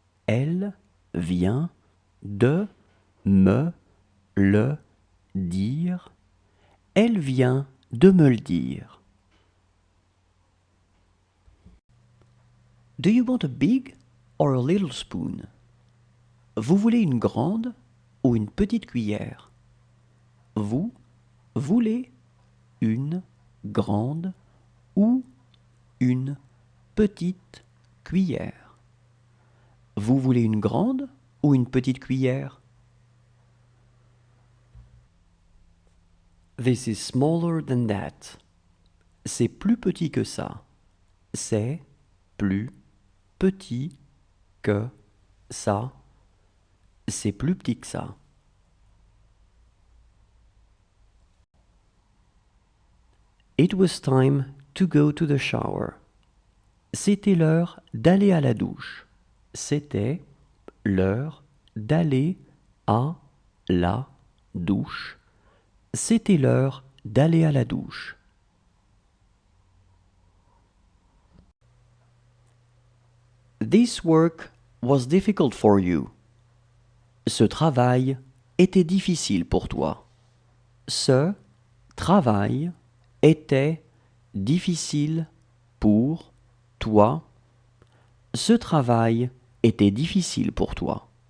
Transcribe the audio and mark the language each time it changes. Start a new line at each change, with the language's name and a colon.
French: Elle vient de me le dire. Elle vient de me le dire.
English: Do you want a big or a little spoon?
French: Vous voulez une grande ou une petite cuillère? Vous voulez une grande ou une petite cuillère? Vous voulez une grande ou une petite cuillère?
English: This is smaller than that.
French: C'est plus petit que ça. C'est plus petit que ça. C'est plus petit que ça.
English: It was time to go to the shower.
French: C'était l'heure d'aller à la douche. C'était l'heure d'aller à la douche. C'était l'heure d'aller à la douche.
English: This work was difficult for you.
French: Ce travail était difficile pour toi. Ce travail était difficile pour toi. Ce travail était difficile pour toi.